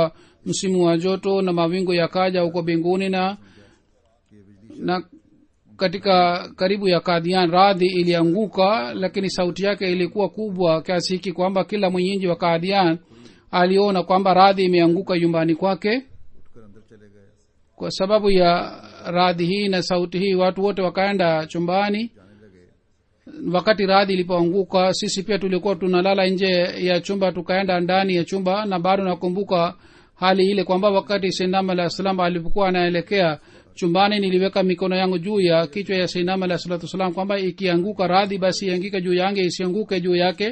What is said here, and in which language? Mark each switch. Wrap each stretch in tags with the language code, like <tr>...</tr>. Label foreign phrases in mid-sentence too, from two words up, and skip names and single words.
<sw>Nilikuwa msimu wa joto na mawingu yakaja huko mbinguni na katika karibu ya Kadian radhi ilianguka, lakini sauti yake ilikuwa kubwa kiasi hiki kwamba kila mwenyeji wa Kadian aliona kwamba radhi imeanguka nyumbani kwake.</sw> <ur>اٹھ کر اندر چلے گئے,</ur> <sw>kwa sababu ya radhi hii na sauti hii watu wote wakaenda chumbani.</sw> <ur>جانے لگے.</ur> <sw>wakati radhi ilipoanguka sisi pia tulikuwa tunalala nje ya chumba, tukaenda ndani ya chumba. Na bado nakumbuka hali ile kwamba wakati Sayyidina</sw> <ar>عليه السلام</ar> <sw>alipokuwa anaelekea chumbani, niliweka mikono yangu juu ya kichwa ya Sayyidina</sw> <ar>عليه السلام</ar> <sw>kwamba ikianguka radhi basi iangike juu yange, isianguke juu yake.</sw>